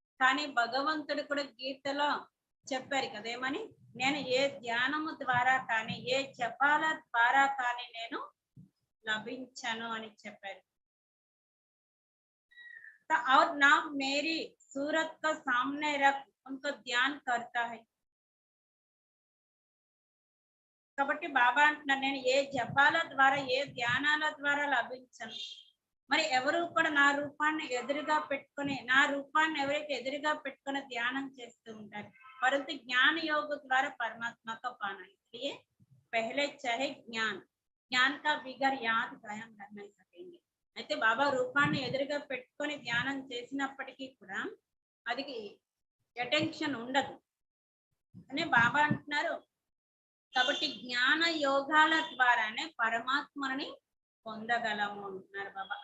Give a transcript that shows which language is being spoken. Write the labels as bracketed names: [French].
[Telugu] కానీ భగవంతుడు కూడా గీతలో చెప్పారు కదా, ఏమని? నేను ఏ ధ్యానము ద్వారా కానీ ఏ జపాల ద్వారా కానీ నేను లభించను అని చెప్పారు. [Hindi] और ना मेरी सूरत को सामने रख उनको ध्यान करता है. [Telugu] కాబట్టి బాబా అంటున్నారు, నేను ఏ జపాల ద్వారా ఏ ధ్యానాల ద్వారా లభించను. మరి ఎవరు కూడా నా రూపాన్ని ఎదురుగా పెట్టుకొని ఎవరైతే ఎదురుగా పెట్టుకొని ధ్యానం చేస్తూ ఉంటారు, [Hindi] परंतु ज्ञान योग द्वारा परमात्मा का पाना, इसलिए पहले चाहे ज्ञान का बिगर याद कायम रह नहीं सकेंगे. [Telugu] అయితే బాబా రూపాన్ని ఎదురుగా పెట్టుకొని ధ్యానం చేసినప్పటికీ కూడా అది అటెన్షన్ ఉండదు అని బాబా అంటున్నారు. కాబట్టి జ్ఞాన యోగాల ద్వారానే పరమాత్మని పొందగలము అంటున్నారు బాబా.